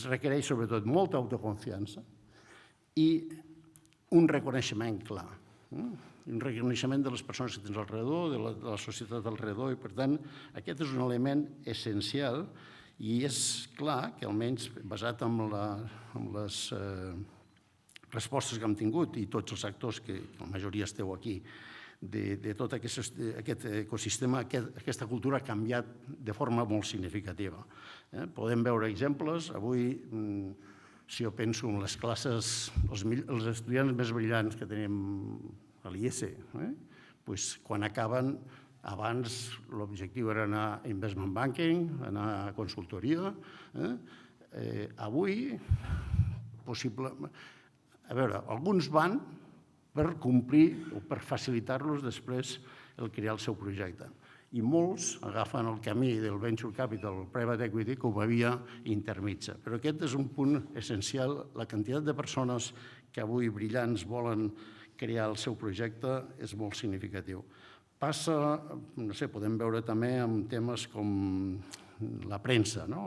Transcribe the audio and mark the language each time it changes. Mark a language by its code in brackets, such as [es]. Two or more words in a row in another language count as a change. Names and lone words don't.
[ca] requereix sobretot molta autoconfiança i un reconeixement clar, un reconeixement de les persones que tens al redor, de la societat al redor, i per tant aquest és un element essencial i és clar que almenys basat en les respostes que hem tingut i tots els actors que la majoria esteu aquí, de tot aquest ecosistema, aquesta cultura ha canviat de forma molt significativa. Podem veure exemples. Avui, si jo penso en les classes, els estudiants més brillants que tenim a l'IES, quan acaben, abans l'objectiu era anar a [en] investment banking, [ca] anar a consultoria. Avui, possiblement... A veure, alguns van per complir o per facilitar-los després el crear el seu projecte. I molts agafen el camí del [en] venture capital, [ca] el [en] private equity, [ca] com a via intermitja. Però aquest és un punt essencial. La quantitat de persones que avui brillants volen crear el seu projecte és molt significatiu. Passa, no sé, podem veure també amb temes com la premsa, no?